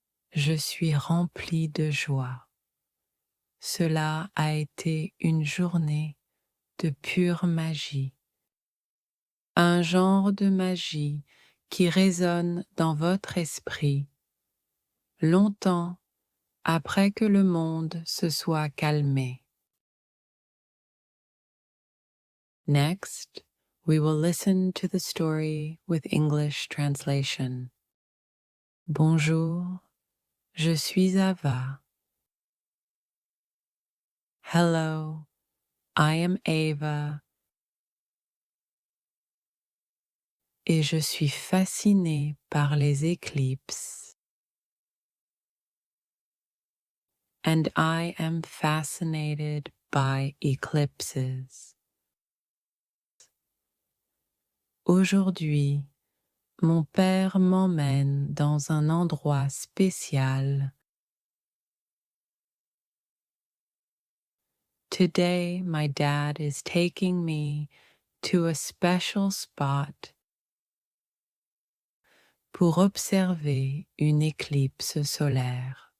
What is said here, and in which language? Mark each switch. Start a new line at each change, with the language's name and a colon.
French: Je suis remplie de joie. Cela a été une journée de pure magie. Un genre de magie qui résonne dans votre esprit longtemps après que le monde se soit calmé.
English: Next, we will listen to the story with English translation.
French: Bonjour, je suis Ava.
English: Hello, I am Ava.
French: Et je suis fascinée par les éclipses.
English: And I am fascinated by eclipses.
French: Aujourd'hui, mon père m'emmène dans un endroit spécial.
English: Today, my dad is taking me to a special spot
French: pour observer une éclipse solaire.